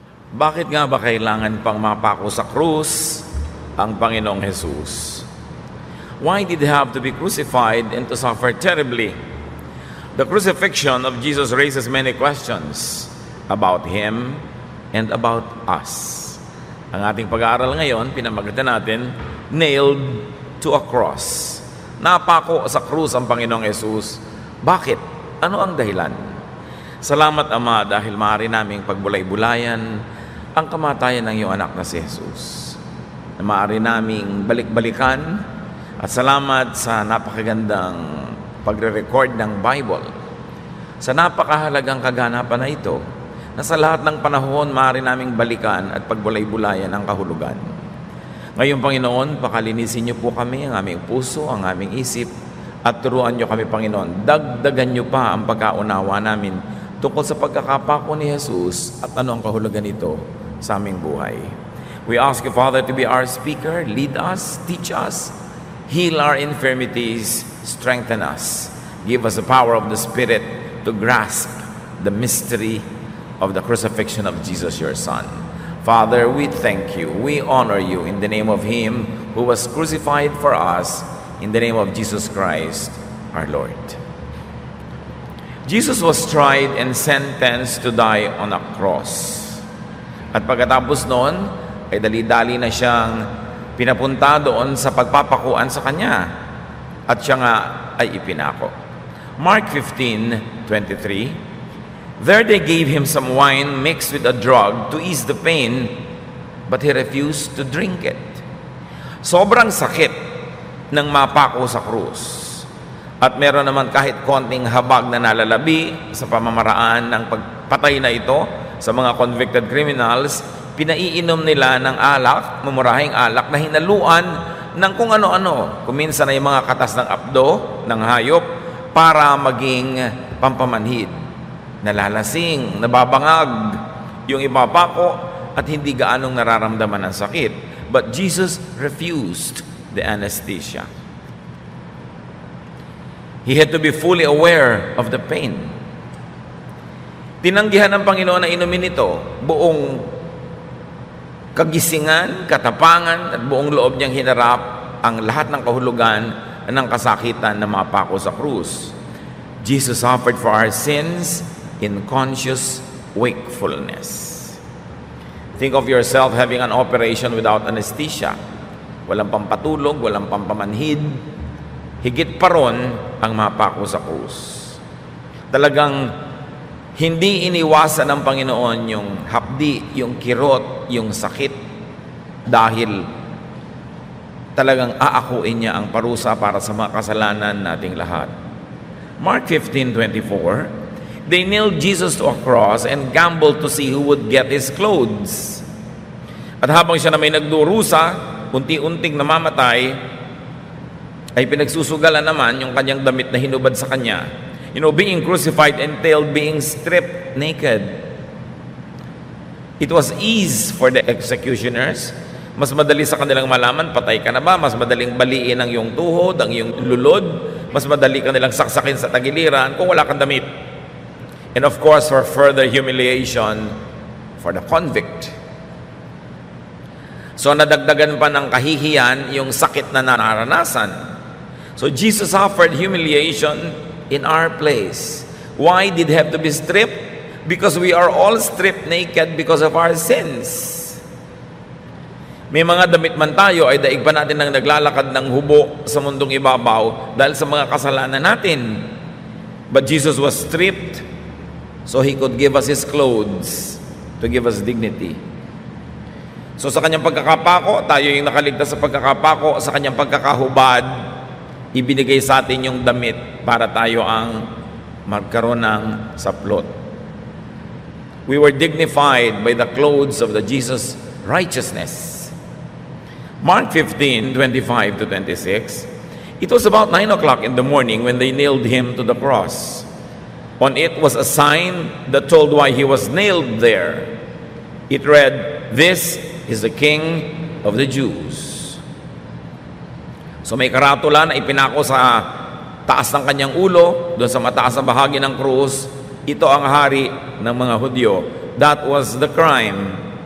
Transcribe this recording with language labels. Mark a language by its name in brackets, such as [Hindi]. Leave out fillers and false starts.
[Filipino] Bakit nga ba kailangan pang mapako sa krus ang Panginoong Jesus? [English] Why did He have to be crucified and to suffer terribly? The crucifixion of Jesus raises many questions about Him and about us. [Filipino] Ang ating pag-aaral ngayon, pinamagatan natin, [English] nailed to a cross. [Filipino] Napako sa krus ang Panginoong Jesus. Bakit? Ano ang dahilan? Salamat, Ama, dahil maaari naming pagbulay-bulayan ang kamatayan ng iyong anak na si Jesus. Na maaari naming balik-balikan at salamat sa napakagandang pagre-record ng Bible. Sa napakahalagang kaganapan na ito, na sa lahat ng panahon maaari naming balikan at pagbulay-bulayan ang kahulugan. Ngayon, Panginoon, pakalinisin niyo po kami, ang aming puso, ang aming isip, at turuan niyo kami, Panginoon. Dagdagan niyo pa ang pagkaunawa namin tungkol sa pagkakapako ni Jesus at ano ang kahulugan nito sa aming buhay. [English] We ask you, Father, to be our speaker, lead us, teach us, heal our infirmities, strengthen us. Give us the power of the Spirit to grasp the mystery of the crucifixion of Jesus, your Son. Father, we thank you. We honor you in the name of Him who was crucified for us, in the name of Jesus Christ, our Lord. Jesus was tried and sentenced to die on a cross. [Filipino] At pagkatapos noon, ay dali-dali na siyang pinapunta doon sa pagpapakuan sa Kanya. At siya nga ay ipinako. [English] Mark 15:23, there they gave Him some wine mixed with a drug to ease the pain, but He refused to drink it. [Filipino] Sobrang sakit ng mapako sa krus. At meron naman kahit konting habag na nalalabi sa pamamaraan ng pagpatay na ito sa mga [English] convicted criminals, [Filipino] pinaiinom nila ng alak, mamurahing alak na hinaluan ng kung ano-ano. Kuminsan ay mga katas ng abdo, ng hayop, para maging pampamanhid. Nalalasing, nababangag yung ipapako at hindi gaanong nararamdaman ang sakit. [English] But Jesus refused the anesthesia. He had to be fully aware of the pain. [Filipino] Tinanggihan ng Panginoon na inumin ito, buong kagisingan, katapangan, at buong loob niyang hinarap ang lahat ng kahulugan ng kasakitan na mapako sa krus. [English] Jesus suffered for our sins in conscious wakefulness. Think of yourself having an operation without anesthesia. [Filipino] Walang pampatulog, walang pampamanhid. Higit pa ron ang mapako sa krus. Talagang hindi iniwasan ng Panginoon yung hapdi, yung kirot, yung sakit dahil talagang aakuin niya ang parusa para sa mga kasalanan nating lahat. [English] Mark 15:24, they nailed Jesus to a cross and gambled to see who would get his clothes. [Filipino] At habang siya na may nagdurusa, unti-unting namamatay, ay pinagsusugalan naman yung kanyang damit na hinubad sa kanya. [English] You know, being crucified entailed being stripped naked. It was ease for the executioners. [Filipino] Mas madali sa kanilang malaman, patay ka na ba? Mas madaling baliin ang iyong tuhod, ang iyong lulod. Mas madali ka nilang saksakin sa tagiliran kung wala kang damit. [English] And of course, for further humiliation for the convict. [Filipino] So nadagdagan pa ng kahihiyan yung sakit na naranasan. [English] So Jesus suffered humiliation in our place. Why did He have to be stripped? Because we are all stripped naked because of our sins. [Filipino] May mga damit man tayo ay daig pa natin nang naglalakad ng hubo sa mundong ibabaw dahil sa mga kasalanan natin. [English] But Jesus was stripped so He could give us His clothes to give us dignity. [Filipino] So sa kanyang pagkakapako, tayo yung nakaligtas sa pagkakapako, sa kanyang pagkakahubad, ibinigay sa atin yung damit para tayo ang magkaroon ng saplot. [English] We were dignified by the clothes of the Jesus righteousness. Mark 15:25-26, it was about 9 o'clock in the morning when they nailed Him to the cross. On it was a sign that told why He was nailed there. It read, "This is the King of the Jews." [Filipino] So may karatula na ipinako sa taas ng kanyang ulo, doon sa mataas na bahagi ng krus, ito ang hari ng mga Hudyo. [English] That was the crime